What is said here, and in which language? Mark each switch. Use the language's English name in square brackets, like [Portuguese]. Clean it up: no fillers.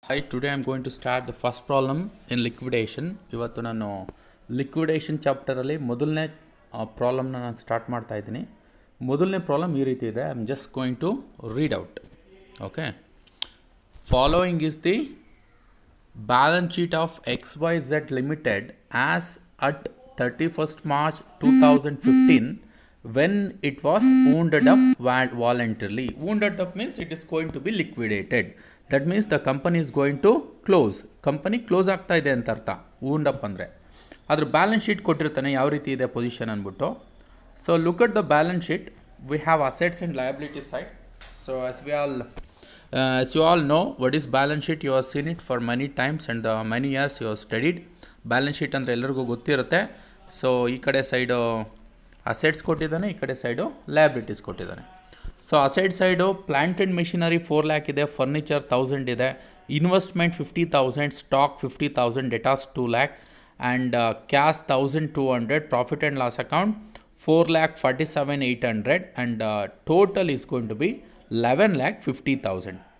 [English] Hi, today I'm going to start the first problem in liquidation. [Kannada] ಇವತ್ತು ನಾನು liquidation ಚಾಪ್ಟರಲ್ಲಿ ಮೊದಲನೇ ಪ್ರಾಬ್ಲಮ್ನ ನಾನು ಸ್ಟಾರ್ಟ್ ಮಾಡ್ತಾ ಇದ್ದೀನಿ. ಮೊದಲನೇ ಪ್ರಾಬ್ಲಮ್ ಈ ರೀತಿ ಇದೆ. [English] I am just going to read out. Okay, following is the balance sheet of XYZ limited as at 31st March 2015 when it was wounded up voluntarily. Wounded up means it is going to be liquidated. That means the company is going to close. [Kannada] Company close ಆಗ್ತಾ ಇದೆ ಅಂತ ಅರ್ಥ. Wound up ಅಂದರೆ ಅದ್ರ balance sheet ಕೊಟ್ಟಿರ್ತಾನೆ ಯಾವ ರೀತಿ ಇದೆ ಪೊಸಿಷನ್ ಅಂದ್ಬಿಟ್ಟು. [English] So look at the balance sheet. We have assets and liabilities side. So as you all know what is balance sheet, you have seen it for many times and many years you have studied. [Kannada] Balance sheet ಅಂದರೆ ಎಲ್ಲರಿಗೂ ಗೊತ್ತಿರುತ್ತೆ. So ಈ ಕಡೆ side assets ಕೊಟ್ಟಿದ್ದಾನೆ, ಈ ಕಡೆ side liabilities ಕೊಟ್ಟಿದ್ದಾನೆ. So asset side plant and machinery 4 lakh ಇದೆ, ಫರ್ನಿಚರ್ 1000 ಇದೆ, investment 50,000, stock 50,000, ಡೆಟಾಸ್ 2 lakh and cash 1,200, profit and loss account 4,47,800 and [English] total is going to be [Kannada] 11,50,000.